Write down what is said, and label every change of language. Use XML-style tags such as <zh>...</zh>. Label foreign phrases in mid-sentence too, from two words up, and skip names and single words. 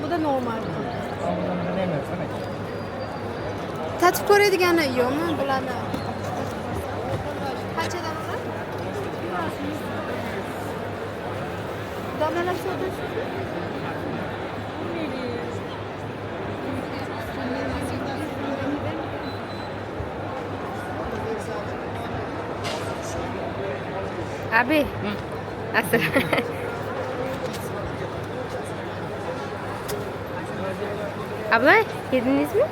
<tr>Bu da normal.</tr> <uz>Tatib ko'radiganlar yo'qmi bularni? Qanchadan ular? Domlalar savdosi?</uz> <tr>Abi. Nasıl? Abla yediniz mi?</tr>